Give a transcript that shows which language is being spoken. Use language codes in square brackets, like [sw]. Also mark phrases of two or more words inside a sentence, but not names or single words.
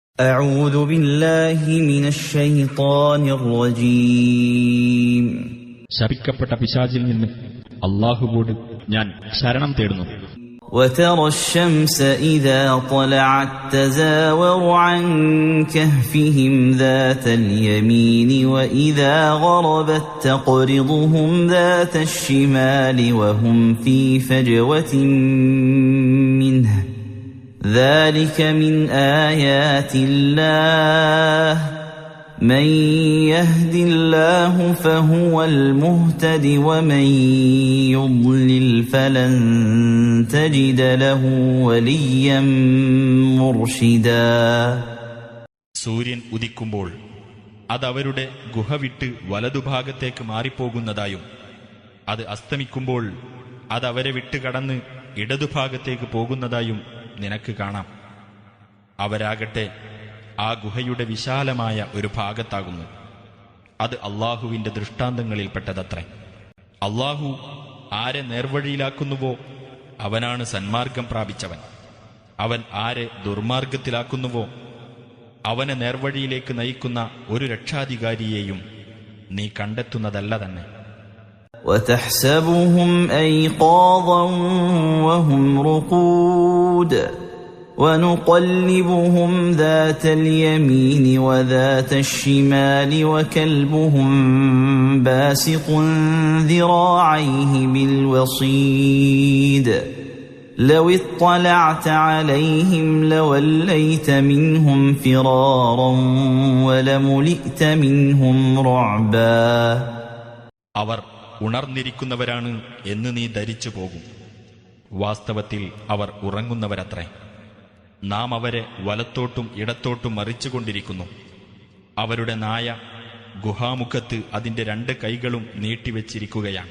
[ar] أعوذ بالله من الشيطان الرجيم [ml] ശപിക്കപ്പെട്ട പിശാചിൽ നിന്ന് അല്ലാഹുവോട് ഞാൻ ശരണം തേടുന്നു. [ar] وترى الشمس إذا طلعت تزاور عن كهفهم ذات اليمين وإذا غربت تقرضهم ذات الشمال وهم في فجوة منه ذلك من آيات الله من يهد الله فهو المهتد ومن يضلل فلن تجد له وليا مرشدا. [ml] സൂര്യൻ ഉദിക്കുമ്പോൾ അതവരുടെ ഗുഹ വിട്ട് വലതുഭാഗത്തേക്ക് മാറിപ്പോകുന്നതായും അത് അസ്തമിക്കുമ്പോൾ അതവരെ വിട്ടുകടന്ന് ഇടതുഭാഗത്തേക്ക് പോകുന്നതായും നിനക്ക് കാണാം. അവരാകട്ടെ ആ ഗുഹയുടെ വിശാലമായ ഒരു ഭാഗത്താകുന്നു. അത് അള്ളാഹുവിന്റെ ദൃഷ്ടാന്തങ്ങളിൽപ്പെട്ടതത്രേ. അള്ളാഹു ആരെ നേർവഴിയിലാക്കുന്നുവോ അവനാണ് സന്മാർഗം പ്രാപിച്ചവൻ. അവൻ ആരെ ദുർമാർഗത്തിലാക്കുന്നുവോ അവനെ നേർവഴിയിലേക്ക് നയിക്കുന്ന ഒരു രക്ഷാധികാരിയെയും നീ കണ്ടെത്തുന്നതല്ല തന്നെ. [ar] وتحسبهم أيقاظا وهم رقود ونقلبهم ذات اليمين وذات الشمال وكلبهم باسط ذراعيه بالوصيد لو اطلعت عليهم لوليت منهم فرارا ولملئت منهم رعبا. [ml] അവർ ഉണർന്നിരിക്കുന്നവരാണ് എന്ന് നീ ധരിച്ചു പോകും. വാസ്തവത്തിൽ അവർ ഉറങ്ങുന്നവരത്രേ. നാം അവരെ വലത്തോട്ടും ഇടത്തോട്ടും മറിച്ചുകൊണ്ടിരിക്കുന്നു. അവരുടെ നായ ഗുഹാമുഖത്ത് അതിന്റെ 2 കൈകളും നീട്ടിവെച്ചിരിക്കുകയാണ്.